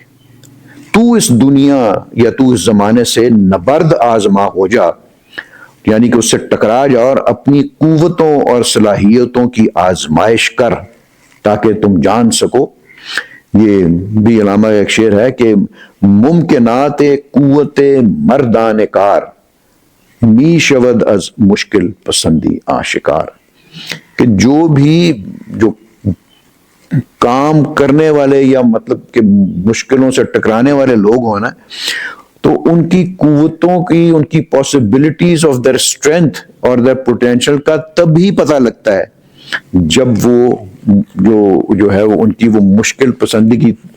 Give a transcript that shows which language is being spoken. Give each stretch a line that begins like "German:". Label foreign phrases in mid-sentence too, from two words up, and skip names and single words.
Urdu: تو اس دنیا یا تو اس زمانے سے نبرد آزما ہو جا، یعنی کہ اس سے ٹکرا جا اور اپنی قوتوں اور صلاحیتوں کی آزمائش کر تاکہ تم جان سکو. یہ بھی علامہ ایک شعر ہے کہ
Persian: ممکنات قوت مردان کار، می شود از مشکل پسندی آشکار.
Urdu: کہ جو کام کرنے والے یا مطلب کہ مشکلوں سے ٹکرانے والے لوگ ہوں نا، تو ان کی قوتوں کی، ان کی
English: possibilities of their strength
Urdu: اور
English: their potential
Urdu: کا تب ہی پتہ لگتا ہے جب وہ جو ہے وہ ان کی وہ مشکل پسندی کی